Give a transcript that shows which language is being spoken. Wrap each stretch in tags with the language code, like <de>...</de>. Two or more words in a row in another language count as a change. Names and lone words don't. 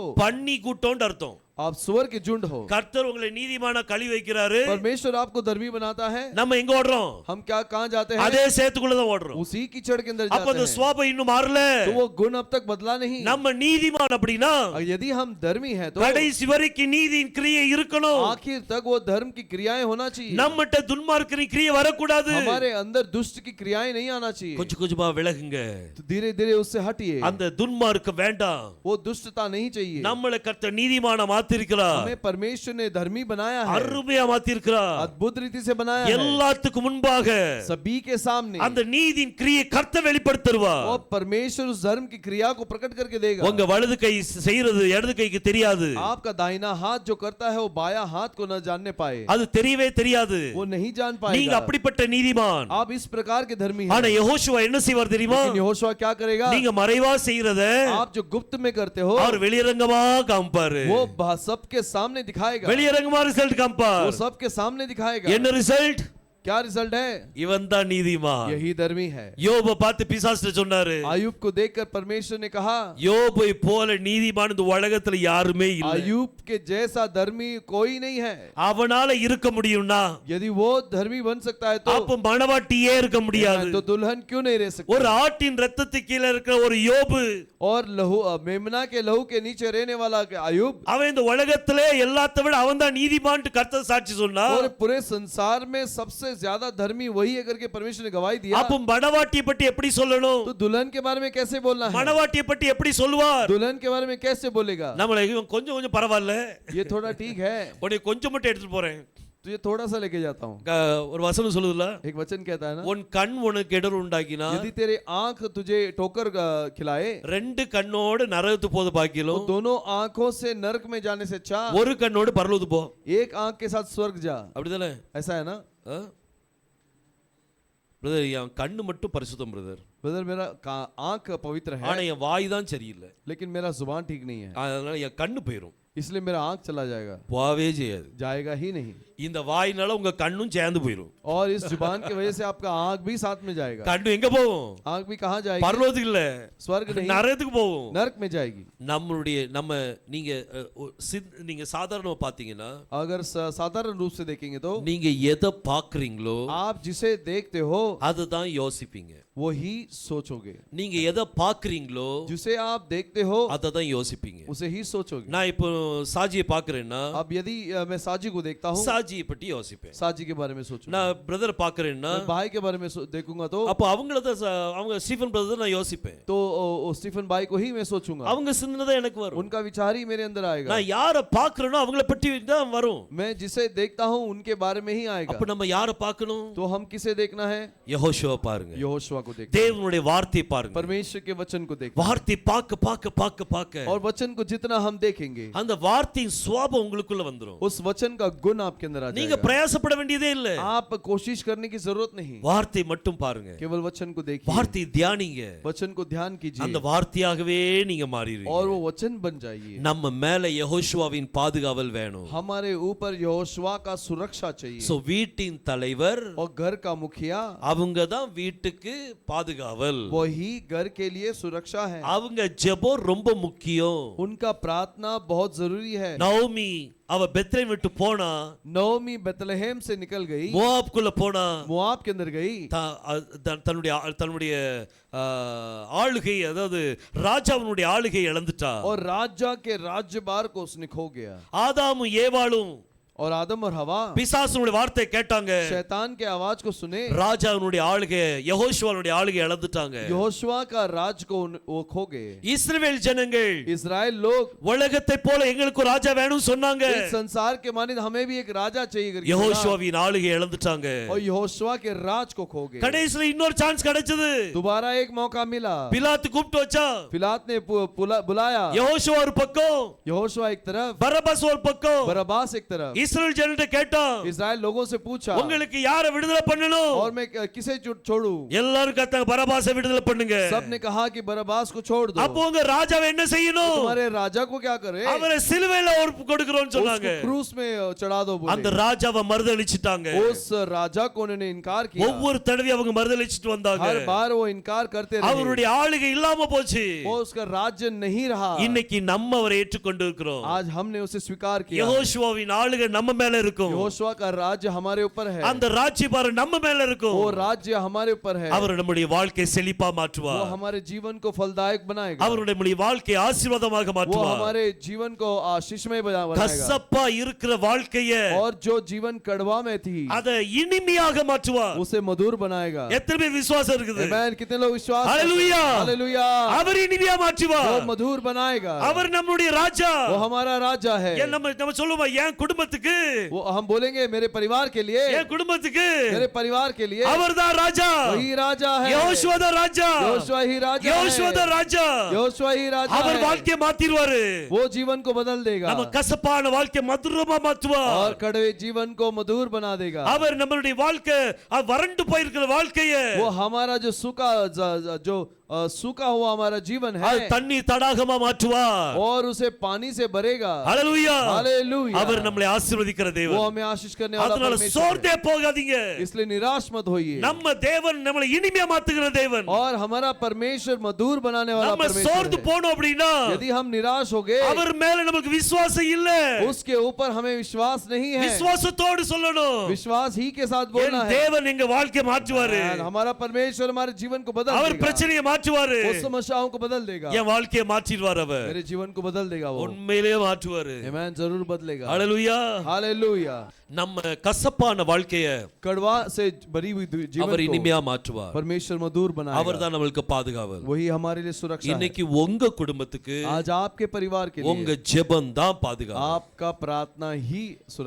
<ta>பன்னி கூட்டம்னு அர்த்தம்.</ta> <hi>आप सुअर के झुंड हो.</hi> <ta>கர்த்தர் உங்களை நீதிமானா கழுவி வைக்கிறாரு.</ta> <hi>परमेश्वर आपको धर्मी बनाता है.</hi> <ta>நம்ம எங்க ஓடுறோம்?</ta> <hi>हम कहाँ जाते हैं?</hi> <ta>அதே சேத்துக்குள்ள தான் ஓடுறோம்.</ta> <hi>उसी कीचड़ के अंदर</hi> <ta>அப்ப</ta> <hi>जाते</hi> <ta>அந்த</ta> <hi>हैं.</hi> <ta>சுவாபம் இன்னும் மாறல.</ta> <hi>तो वो गुण अब तक बदला नहीं.</hi> <ta>நம்ம நீதிமான் அப்படினா</ta> <hi>यदि हम धर्मी हैं तो</hi> <ta>கடைசி வரைக்கும் நீதியின் கிரியை இருக்கணும்.</ta> <hi>आखिर तक वो धर्म की क्रियाएं होना चाहिए.</hi> <ta>நம்மட்ட துன்மார்க்கனின் கிரியை வரக்கூடாது.</ta> <hi>हमारे अंदर दुष्ट की क्रियाएं नहीं आना चाहिए.</hi> <ta>கொஞ்சம் கொஞ்சமா விலகுங்க.</ta> <hi>तो धीरे धीरे उससे हटिए.</hi> <ta>அந்த துன்மார்க்கம் வேண்டாம்.</ta> <hi>वो दुष्टता नहीं चाहिए.</hi> <ta>நம்மள கர்த்தர் நீதிமானா மாத்திருக்கிறார்.</ta> <hi>हमें परमेश्वर ने धर्मी बनाया है.</hi> <ta>அருமையா மாத்திருக்கிறார்.</ta> <hi>अद्भुत रीति से बनाया है.</hi> <ta>எல்லாத்துக்கும் முன்பாக</ta> <hi>सभी के सामने</hi> <ta>அந்த நீதியின் கிரியை கர்த்தர் வெளிப்படுத்துவார்.</ta> <hi>और परमेश्वर उस धर्म की क्रिया को प्रकट करके देगा.</hi> <ta>உங்க வலது கை செய்யறது இடது கைக்கு தெரியாது.</ta> <hi>आपका दाहिना हाथ जो करता है वो बायां हाथ को न जानने पाए.</hi> <ta>அது தெரியவே தெரியாது.</ta> <hi>वो नहीं जान</hi> <ta>நீங்க</ta> <hi>पाएगा.</hi> <ta>அப்படிப்பட்ட நீதிமான்.</ta> <hi>आप इस प्रकार के धर्मी हैं.</hi> <ta>ஆனா யெகோஷுவா என்ன செய்வார் தெரியுமா?</ta> <hi>लेकिन यहोशुआ क्या करेगा?</hi> <ta>நீங்க மறைவா செய்யறத</ta> <hi>आप जो गुप्त में करते हो</hi> <ta>அவர் வெளியரங்கமா காண்பாரு.</ta> <hi>वो सबके सामने दिखाएगा.</hi> <ta>வெளியரங்கமா ரிசல்ட்</ta> <hi>वो</hi> <ta>காண்பார்.</ta> <hi>सबके सामने दिखाएगा.</hi> <ta>என்ன ரிசல்ட்?</ta> <hi>क्या रिजल्ट है?</hi> <ta>இவன் தான் நீதிமான்.</ta> <hi>यही धर्मी है.</hi> <ta>யோபை பார்த்து பிசாசு சொன்னாரு,</ta> <hi>आयुब को देखकर परमेश्वर ने कहा,</hi> <ta>யோபை போல நீதிமான் இந்த உலகத்துல யாருமே இல்ல.</ta> <hi>आयुब के जैसा धर्मी कोई नहीं है.</hi> <ta>அவனால இருக்க முடியும்னா</ta> <hi>यदि वो धर्मी बन सकता है तो</hi> <ta>அப்ப மணவாட்டியே இருக்க முடியாது.</ta> <hi>तो दुल्हन क्यों नहीं रह सकती?</hi> <ta>ஒரு ஆட்டின் ரத்தத்துக்கு கீழ இருக்கிற ஒரு யோபு,</ta> <hi>और लहू मेमना के लहू के नीचे रहने वाला आयुब,</hi> <ta>அவன் இந்த உலகத்திலே எல்லாத்த விட அவன் தான் நீதிமான் கர்த்தர் சாட்சி சொன்னா.</ta> <hi>और पूरे संसार में सबसे ज्यादा धर्मी वही है करके परमेश्वर ने गवाही दिया.</hi> <ta>அப்ப மணவாட்டியை பற்றி எப்படி சொல்லணும்?</ta> <hi>तो दुल्हन के बारे में कैसे बोलना है?</hi> <ta>மணவாட்டியை பற்றி எப்படி சொல்லுவார்?</ta> <hi>दुल्हन के बारे में कैसे बोलेगा?</hi> <ta>நம்மள இவன் கொஞ்சம் கொஞ்சம் பரவாயில்ல,</ta> <hi>ये थोड़ा ठीक है,</hi> <ta>உன்னை கொஞ்சம் மட்டும் எடுத்துட்டு போறேன்.</ta> <hi>तो ये थोड़ा सा लेके जाता हूँ.</hi> <ta>ஒரு வசனம் சொல்லுதுல,</ta> <hi>एक वचन कहता है ना,</hi> <ta>உன் கண் உனக்கு இடர் உண்டாக்கினா</ta> <hi>यदि तेरे आंख तुझे ठोकर खिलाए</hi> <ta>ரெண்டு கண்ணோடு நரகத்து போது</ta> <hi>तो</hi> <ta>பாக்கிலும்</ta> <hi>दोनों आंखों से नरक में जाने से अच्छा</hi> <ta>ஒரு கண்ணோடு பரலோகத்து போ.</ta> <hi>एक आंख के साथ स्वर्ग जा.</hi> <ta>அப்படிதானே?</ta> <hi>ऐसा है ना</hi> <ta>பிரதர்? என் கண்ணு மட்டும் பரிசுத்தம் பிரதர்,</ta> <hi>ब्रदर? मेरा आंख पवित्र है</hi> <ta>ஆனா என் வாய் தான் சரியில்லை.</ta> <hi>लेकिन मेरा जुबान ठीक नहीं है,</hi> <ta>அதனால என் கண்ணு போயிரும்.</ta> <hi>इसलिए मेरा आंख चला जाएगा.</hi> <ta>போவே செய்யாது.</ta> <hi>जाएगा ही नहीं.</hi> <ta>இந்த வாயினால உங்க கண்ணும் சேர்ந்து போயிரும்.</ta> <hi>और इस जुबान की वजह से आपका आंख भी साथ में जाएगा.</hi> <ta>கண்ணு எங்க போகும்?</ta> <hi>आंख भी कहाँ जाएगी?</hi> <ta>பரலோகத்துக்கு இல்ல,</ta> <hi>स्वर्ग नहीं,</hi> <ta>நரகத்துக்கு போகும்.</ta> <hi>नरक में जाएगी.</hi> <ta>நீங்க சாதாரணமா பாத்தீங்கன்னா,</ta> <hi>अगर साधारण रूप से देखेंगे तो</hi> <ta>நீங்க எதை பாக்குறீங்களோ</ta> <hi>आप जिसे देखते हो</hi> <ta>அதுதான் யோசிப்பீங்க.</ta> <hi>वही सोचोगे.</hi> <ta>நீங்க எதை பாக்குறீங்களோ</ta> <hi>जिसे आप देखते हो</hi> <ta>அதை தான் யோசிப்பீங்க.</ta> <hi>उसे ही सोचोगे.</hi> <ta>நான் இப்போ சாஜியை பாக்குறேன்னா</ta> <hi>अब यदि मैं साजी को देखता हूँ,</hi> <ta>சாஜியை பற்றி யோசிப்பேன்.</ta> <hi>साजी के बारे में सोचूंगा.</hi> <ta>நான் பிரதர் பாக்குறேன்னா</ta> <hi>मैं भाई के बारे में देखूंगा तो</hi> <ta>அப்போ அவங்க ஸ்டீஃபன் பிரதர் நான் யோசிப்பேன்.</ta> <hi>तो स्टीफन भाई को ही मैं सोचूंगा.</hi> <ta>அவங்க சிந்தனை தான் எனக்கு வரும்.</ta> <hi>उनका विचार ही मेरे अंदर आएगा.</hi> <ta>நான் யாரை பாக்குறேனோ அவங்கள பற்றி தான் வரும்.</ta> <hi>मैं जिसे देखता हूँ उनके बारे में ही आएगा.</hi> <ta>அப்ப நம்ம யாரை பார்க்கணும்?</ta> <hi>तो हम किसे देखना है?</hi> <ta>யெகோஷுவா பாருங்க.</ta> <hi>यहोशुआ को देखना.</hi> <ta>தேவனுடைய வார்த்தையை பாருங்க.</ta> <hi>परमेश्वर के वचन को देखना.</hi> <ta>வார்த்தை பார்க்க</ta> <hi>और वचन को जितना हम देखेंगे</hi> <ta>அந்த வார்த்தையின் சுவாபம் உங்களுக்குள்ள வந்துரும்.</ta> <hi>उस वचन का गुण आपके अंदर आ</hi> <ta>நீங்க</ta> <hi>जाएगा.</hi> <ta>பிரயாசப்பட வேண்டியதே இல்ல.</ta> <hi>आप कोशिश करने की जरूरत नहीं.</hi> <ta>வார்த்தை மட்டும் பாருங்க.</ta> <hi>केवल वचन को देखिए.</hi> <ta>வார்த்தை தியானிங்க.</ta> <hi>वचन को ध्यान</hi> <ta>அந்த</ta> <hi>कीजिए</hi> <ta>வார்த்தையாகவே நீங்க மாறிடுவீங்க.</ta> <hi>और वो वचन बन जाइए.</hi> <ta>நம்ம மேல யெகோஷுவாவின் பாதுகாவல் வேணும்.</ta> <hi>हमारे ऊपर यहोशुआ का सुरक्षा चाहिए.</hi> <ta>சோ வீட்டின் தலைவர்</ta> <hi>और घर का मुखिया</hi> <ta>அவங்க தான் வீட்டுக்கு பாதுகாவல்.</ta> <hi>वही घर के लिए सुरक्षा है.</hi> <ta>அவங்க ஜெபம் ரொம்ப முக்கியம்.</ta> <hi>उनका प्रार्थना बहुत जरूरी है.</hi> <ta>நவோமி அவ பெத்லேம் விட்டு போனா,</ta> <hi>नोमी बेतलहम से निकल गई,</hi> <ta>மோவாப்குள்ள போனா,</ta> <hi>मोआब के अंदर गई,</hi> <ta>தன்னுடைய ஆளுகை, அதாவது ராஜாவினுடைய ஆளுகை இழந்துட்டா.</ta> <hi>और राजा के राज्यभार को उसने खो गया.</hi> <ta>ஆதாமும் ஏவாளும்</ta> <hi>और आदम और हवा</hi> <ta>பிசாசுனுடைய வார்த்தை கேட்டாங்க</ta> <hi>शैतान के आवाज को सुने,</hi> <ta>ராஜாவுடைய ஆளுகை யெகோஷுவாவுடைய ஆளுகை இழந்துட்டாங்க</ta> <hi>यहोशुआ का राज को वो खो गए।</hi> <ta>இஸ்ரவேல் ஜனங்கள்</ta> <hi>इजराइल लोग</hi> <ta>உலகத்தை போல எங்களுக்கு ஒரு ராஜா வேணும்னு சொன்னாங்க</ta> <hi>इस संसार के मानित हमें भी एक राजा चाहिए करके</hi> <ta>யெகோஷுவாவின் ஆளுகை இழந்துட்டாங்க</ta> <hi>और यहोशुआ के राज को खो गए।</hi> <ta>கடைசில இன்னொரு சான்ஸ் கிடைச்சது</ta> <hi>दोबारा एक मौका मिला,</hi> <ta>பிலாத்து கூப்பிட்டு வச்சா</ta> <hi>पिलात ने बुलाया,</hi> <ta>யெகோஷுவா ஒரு பக்கம்</ta> <hi>यहोशुआ एक तरफ,</hi> <ta>பரபாஸ் ஒரு பக்கம்,</ta> <hi>बरअब्बास एक तरफ।</hi> <ta>இஸ்ரவேல் ஜனத்தை கேட்டான்</ta> <hi>इजराइल लोगों से पूछा</hi> <ta>உங்களுக்கு யாரை விடுதலை பண்ணணும்?</ta> <hi>और मैं किसे छोड़ूं?</hi> <ta>எல்லாரும் கத்தாங்க பரபாசை விடுதலை பண்ணுங்க।</ta> <hi>सबने कहा कि बरअब्बास को छोड़ दो।</hi> <ta>அப்போ உங்க ராஜாவை என்ன செய்யணும்?</ta> <hi>तुम्हारे राजा को क्या करे?</hi> <ta>அவரை சிலுவையில ஒரு கொடுக்கிறோம்னு சொன்னாங்க।</ta> <hi>उसको क्रूस में चढ़ा दो बोले।</hi> <ta>அந்த ராஜாவை மறுதலிச்சிட்டாங்க।</ta> <hi>उस राजा को उन्होंने इनकार किया।</hi> <ta>ஒவ்வொரு தடவை அவங்க மறுதலிச்சிட்டு வந்தாங்க।</ta> <hi>हर बार वो इनकार करते रहे।</hi> <ta>அவருடைய ஆளுகை இல்லாம போச்சு।</ta> <hi>वो उसका राज्य नहीं रहा।</hi> <ta>இன்னைக்கு நம்ம அவரை ஏற்றுக்கொண்டு இருக்கிறோம்।</ta> <hi>आज हमने उसे स्वीकार किया।</hi> <ta>யெகோஷுவாவின் ஆளுகை நம்ம மேல இருக்கும்।</ta> <hi>यहोशुआ का राज्य हमारे ऊपर है।</hi> <ta>அந்த ராஜ்யபாரம் நம்ம மேல இருக்கும்।</ta> <hi>वो राज्य हमारे ऊपर है।</hi> <ta>அவர் நம்முடைய வாழ்க்கையை செழிப்பா மாற்றுவார்।</ta> <hi>वो हमारे जीवन को फलदायक बनाएगा।</hi> <ta>அவர் நம்முடைய வாழ்க்கையை ஆசீர்வாதமாக</ta> <hi>वो</hi> <ta>மாற்றுவார்।</ta> <hi>हमारे जीवन को आशीषमय बनाएगा।</hi> <ta>கசப்பா இருக்கிற வாழ்க்கையை</ta> <hi>और जो जीवन कड़वा में थी</hi> <ta>அதை இனிமையாக மாற்றுவார்।</ta> <hi>उसे मधुर बनाएगा।</hi> <ta>எத்தனை பேர் விசுவாசம் இருக்குது?</ta> <hi>आमेन। कितने लोग विश्वास करते हैं? हालेलुया। हालेलुया।</hi> <ta>அவர் இனிமையா மாற்றுவார்।</ta> <hi>वो मधुर बनाएगा।</hi> <ta>அவர் நம்முடைய ராஜா।</ta> <hi>वो हमारा राजा है।</hi> <ta>நம்ம சொல்லுவோம் என் குடும்பத்துக்கு,</ta> <hi>वो हम बोलेंगे मेरे परिवार के लिए,</hi> <ta>என் குடும்பத்துக்கு</ta> <hi>मेरे परिवार के लिए</hi> <ta>அவர்தான் ராஜா।</ta> <hi>वही राजा है।</hi> <ta>யெகோஷுவா தான் ராஜா।</ta> <hi>यहोशुआ ही राजा है।</hi> <ta>யெகோஷுவா தான் ராஜா।</ta> <hi>यहोशुआ ही राजा</hi> <ta>அவர்</ta> <hi>है।</hi> <ta>வாழ்க்கையை மாத்திடுவாரு।</ta> <hi>वो जीवन को बदल देगा</hi> <ta>நம்ம கசப்பான வாழ்க்கை மதுரமா மாற்றுவார்।</ta> <hi>और कड़वे जीवन को मधुर बना देगा।</hi> <ta>அவர் நம்மளுடைய வாழ்க்கை வறண்டு போயிருக்கிற வாழ்க்கையை</ta> <hi>वो हमारा जो सूखा हुआ हमारा जीवन है</hi> <ta>தண்ணீர் தடாகமா மாற்றுவார்।</ta> <hi>और उसे पानी से भरेगा।</hi> <ta>ஹalleluya।</ta> <hi>हालेलुया।</hi> <ta>அவர் நம்மை ஆசீர்வதிக்கிற</ta> <hi>वो</hi> <ta>தேவன்।</ta> <hi>हमें आशीष करने वाला</hi> <ta>அதனால</ta> <hi>परमेश्वर</hi> <ta>சோர்ந்தே போகாதீங்க।</ta> <hi>है। इसलिए निराश मत होइए।</hi> <ta>நம்ம தேவன் நம்மளை இனிமையா மாத்துகிற தேவன்।</ta> <hi>और हमारा परमेश्वर मधुर बनाने वाला</hi> <ta>நம்ம</ta> <hi>परमेश्वर</hi> <ta>சோர்ந்து</ta> <hi>है।</hi> <ta>போனோம் அப்படினா</ta> <hi>यदि हम निराश हो गए,</hi> <ta>அவர் மேல நமக்கு விசுவாசம் இல்ல,</ta> <hi>उसके ऊपर हमें विश्वास नहीं है।</hi> <ta>விசுவாசத்தோடு சொல்லணும்,</ta> <hi>विश्वास ही के साथ बोलना</hi> <ta>என்</ta> <hi>है।</hi> <ta>தேவன் எங்க வாழ்க்கையை மாற்றுவாரு।</ta> <hi>हमारा परमेश्वर हमारे जीवन को बदल</hi> <ta>அவர்</ta> <hi>देगा।</hi> <ta>பிரச்சனையை மாற்றுவாரு।</ta> <hi>वो समस्याओं को बदल देगा।</hi> <ta>என் வாழ்க்கையை மாற்றிடுவார் அவர்।</ta> <hi>मेरे जीवन को बदल देगा वो।</hi> <ta>உண்மையிலேயே மாற்றுவாரு।</ta> <hi>आमेन। जरूर बदलेगा।</hi> <ta>ஹalleluya।</ta> <hi>हालेलुया।</hi> <ta>நம்ம கசப்பான வாழ்க்கையை</ta> <hi>कड़वा से भरी हुई जीवन</hi> <ta>அவர்</ta> <hi>को</hi> <ta>இனிமையா மாற்றுவார்।</ta> <hi>परमेश्वर मधुर बनाएगा।</hi> <ta>அவர்தான் நமக்கு பாதுகாவல்।</ta> <hi>वही हमारे लिए सुरक्षा है।</hi> <ta>இன்னைக்கு உங்க குடும்பத்துக்கு</ta> <hi>आज आपके परिवार के लिए</hi> <ta>உங்க ஜெபம் தான் பாதுகாவல்।</ta> <hi>आपका प्रार्थना ही सुरक्षा</hi>